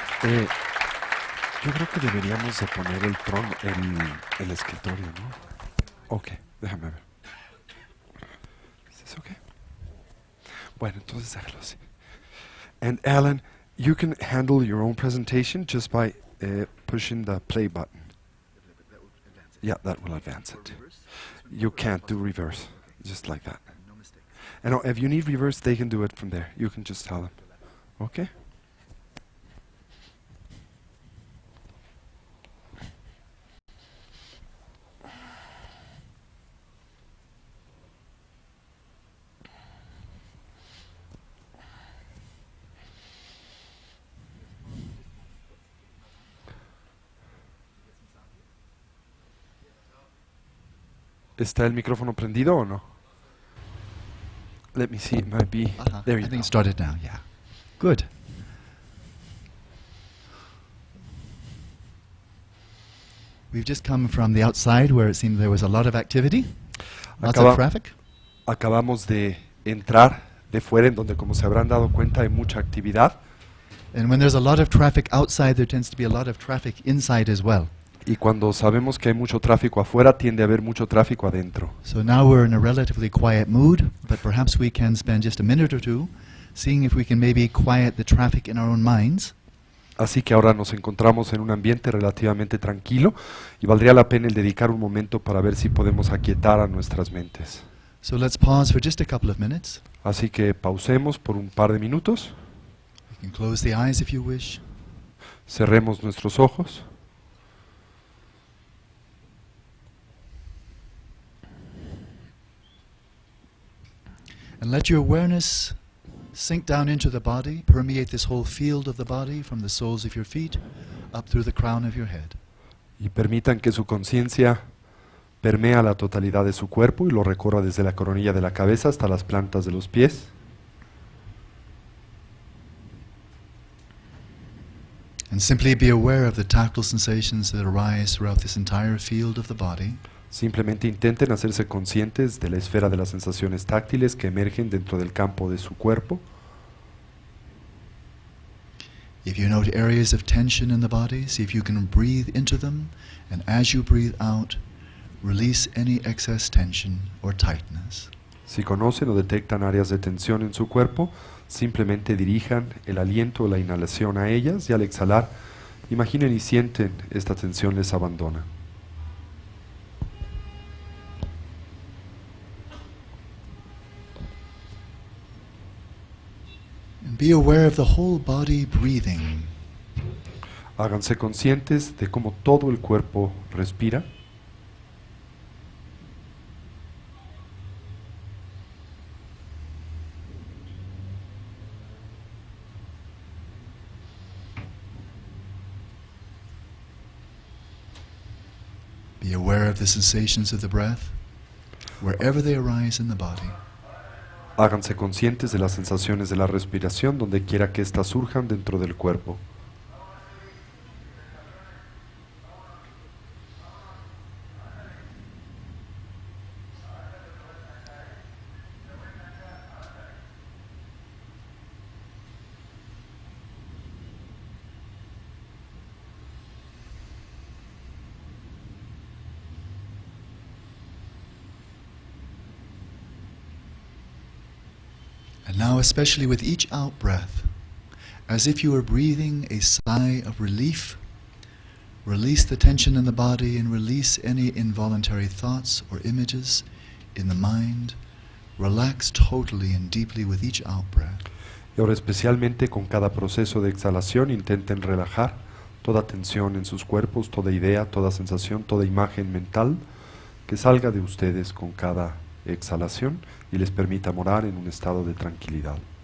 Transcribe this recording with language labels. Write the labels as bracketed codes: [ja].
[es] Yo creo que deberíamos de poner el trono, el escritorio, ¿no? Ok, déjame ver. ¿Es eso qué? Bueno, entonces déjalo así. [en] And Alan, you can handle your own presentation just by pushing the play button. Yeah, that will advance it. You can't do reverse, just like that. And if you need reverse, they can do it from there. You can just tell them. Okay? [es] ¿Está el micrófono prendido o no? [en] Let me see, it might be. There you I go. think it started now, yeah. Good. We've just come from the outside where it seemed there was a lot of activity, lots of traffic. [es] Acabamos de entrar de fuera, en donde, como se habrán dado cuenta, hay mucha actividad. [en] And when there's a lot of traffic outside, there tends to be a lot of traffic inside as well. [es] Y cuando sabemos que hay mucho tráfico afuera, tiende a haber mucho tráfico adentro. [en] So now we're in a relatively quiet mood, but perhaps we can spend just a minute or two seeing if we can maybe quiet the traffic in our own minds. [es] Así que ahora nos encontramos en un ambiente relativamente tranquilo y valdría la pena el dedicar un momento para ver si podemos aquietar a nuestras mentes. [en] So let's pause for just a couple of minutes. [es] Así que pausemos por un par de minutos, [en] You can close the eyes if you wish. [es] cerremos nuestros ojos. [en] And let your awareness sink down into the body, permeate this whole field of the body from the soles of your feet up through the crown of your head. [es] Y permitan que su conciencia permea la totalidad de su cuerpo y lo recorra desde la coronilla de la cabeza hasta las plantas de los pies. [en] And simply be aware of the tactile sensations that arise throughout this entire field of the body. [es] Simplemente intenten hacerse conscientes de la esfera de las sensaciones táctiles que emergen dentro del campo de su cuerpo. [en] If you note areas of tension in the body, see if you can breathe into them, and as you breathe out, release any excess tension or tightness. [es] Si conocen o detectan áreas de tensión en su cuerpo, simplemente dirijan el aliento o la inhalación a ellas y al exhalar, imaginen y sienten esta tensión les abandona. [en] Be aware of the whole body breathing. [es] Háganse conscientes de cómo todo el cuerpo respira. [en] Be aware of the sensations of the breath, wherever they arise in the body. [es] Háganse conscientes de las sensaciones de la respiración donde quiera que éstas surjan dentro del cuerpo. [en] And now, especially with each out-breath, as if you were breathing a sigh of relief, release the tension in the body and release any involuntary thoughts or images in the mind. Relax totally and deeply with each out-breath. [es] Y ahora especialmente con cada proceso de exhalación intenten relajar toda tensión en sus cuerpos, toda idea, toda sensación, toda imagen mental que salga de ustedes con cada exhalación y les permita morar en un estado de tranquilidad.